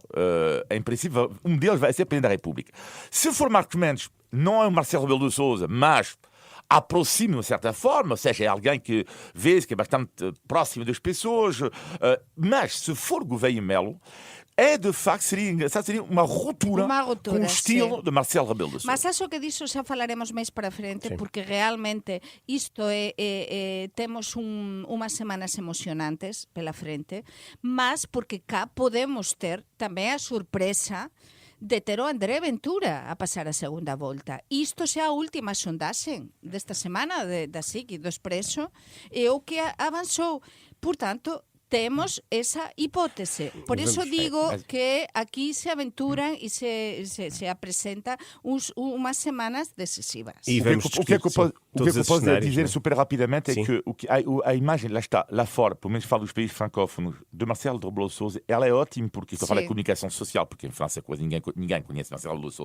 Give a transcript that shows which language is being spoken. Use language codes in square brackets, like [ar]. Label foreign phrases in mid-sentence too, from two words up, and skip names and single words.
[pt] Em princípio, um deles vai ser Presidente da República. Se for Marcos Mendes, não é o Marcelo Rebelo de Sousa, mas aproxima de uma certa forma, ou seja, é alguém que vê que é bastante próximo das pessoas, mas se for Gouveia e Melo, de facto, seria uma ruptura com o estilo de Marcelo Rebelo de Sousa. [gl] Mas acho que disso xa falaremos máis para frente, porque realmente isto temos unhas semanas emocionantes pela frente, mas porque cá podemos ter tamén a sorpresa de ter o André Ventura a pasar a segunda volta. Isto xa a última sondaxe desta semana da SIC, do Expreso, e o que avanzou. Portanto, temos esa hipótese. Por eso digo que aquí se aventuran e se apresenta umas semanas decisivas. [pt] E o que é que eu posso dizer super rapidamente é que a imagem, lá está, lá fora, pelo menos falo dos países francófonos, de Marcelo Rebelo de Sousa, ela é ótima porque estou a falar da comunicação social, porque em França quase ninguém conhece Marcelo Rebelo de Sousa.